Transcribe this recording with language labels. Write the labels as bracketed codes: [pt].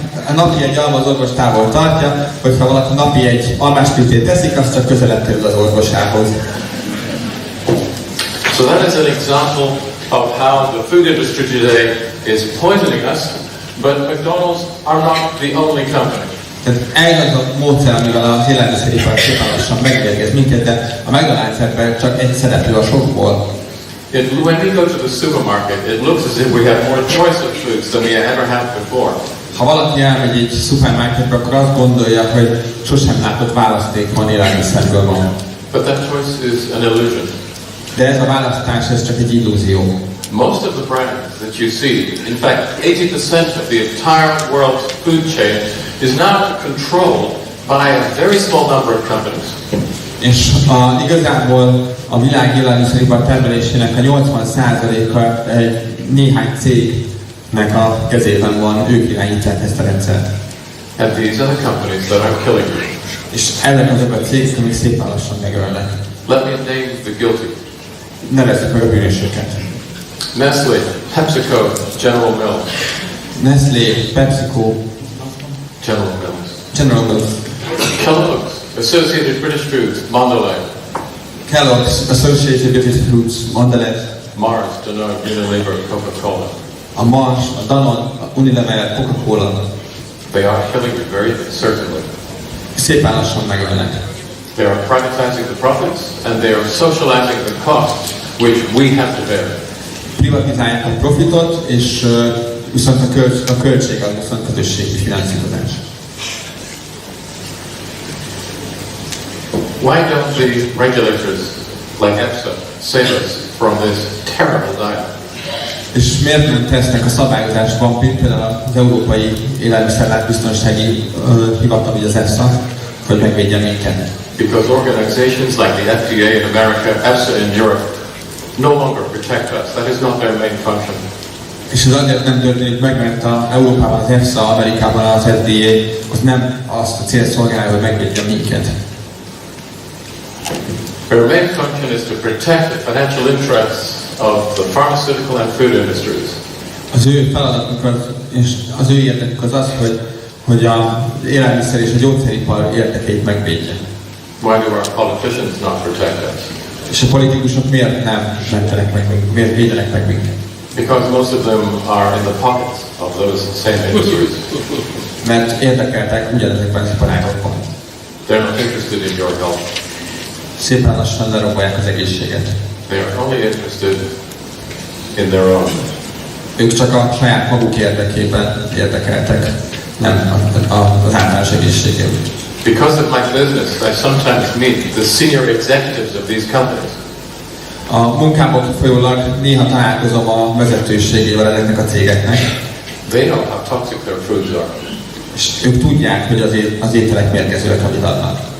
[hu] A napi egy alma az orvos távol tartja, hogyha valaki napi egy almáspitét teszik, az csak közelebb kerül az orvosához. [en] So that is an example of how the food industry today is poisoning us, but McDonald's are not the only company. [hu] Tehát ez az a módszer, amivel az élelmiszeripar szépen lassan megmérgez minket, de a McDonald's ebben csak egy szereplő a sokból. [en] When we go to the supermarket, it looks as if we have more choice of foods than we ever had before. [hu] Ha valaki elmegy egy szupermarketbe, akkor azt gondolja, hogy sosem látott választékon élelmiszerből van. [en] But that choice is an illusion. [hu] De ez a választás, ez csak egy illúzió. [en] Most of the brands that you see, in fact 80% of the entire world's food chain is now controlled by a very small number of companies. [hu] És igazából a világ élelmiszeripar termelésének a 80%-a egy néhány cégnek a kezében van, ők irányítják ezt a rendszert. [en] And these are the companies that are killing you. [hu] És ezek azok a cégek, amik szépen lassan megölnek. [en] Let me name the guilty. [hu] Nevezzük meg a bűnösöket. [en] Nestle, PepsiCo, General Mills. [hu] Nestlé, PepsiCo, General Mills. General Mills. [en] Kellogg's, Associated British Foods, Mondelez. [hu] Kellogg's, Associated British Foods, Mondelez. [en] Mars, Danone, Unilever, Coca-Cola. [hu] A Mars, a Danone, a Unilever, Coca-Cola. [en] They are killing you very certainly. [hu] Szépen lassan megölnek. [en] They are privatizing the profits and they are socializing the costs which we have to bear. [hu] Privatizálják a profitot, és viszont a költség az viszont közösségi finanszírozás. [en] Why don't the regulators like EFSA save us from this terrible diet? [hu] És miért nem tesznek a szabályozásban, például az Európai Élelmiszerlátbiztonsági Hivatal, vagy az EFSA, hogy megvédjen minket? [en] Because organizations like the FDA in America, EFSA in Europe, no longer protect us. That is not their main function. [hu] És ez azért nem történik meg, mert Európában az EFSA, Amerikában az FDA, az nem azt a célt szolgálja, hogy megvédjen minket. [en] Their main function is to protect the financial interests of the pharmaceutical and food industries. [hu] Az ő feladatuk és az ő érdekük az, hogy az élelmiszer és a gyógyszeripar érdekeit megvédje. [en] Why do our politicians not protect us? [hu] És a politikusok miért nem mentenek meg, miért védenek meg minket? [en] Because most of them are in the pockets of those same industries. [hu] Mert érdekeltek ugyanezekben az iparágokban. [en] They're not interested in your health. [hu] Szépen lassan lerombolják az egészséget. [en] They are only interested in their own. [hu] Ők csak a saját maguk érdekében érdekeltek, nem az általános egészségében. [en] Because of my business, I sometimes meet the senior executives of these companies. [hu] A munkámból folyólag néha találkozom a vezetőségével ezeknek a cégeknek. [en] They know how toxic their foods are. [hu] És ők tudják, hogy az ételek mérgezőek, amit adnak.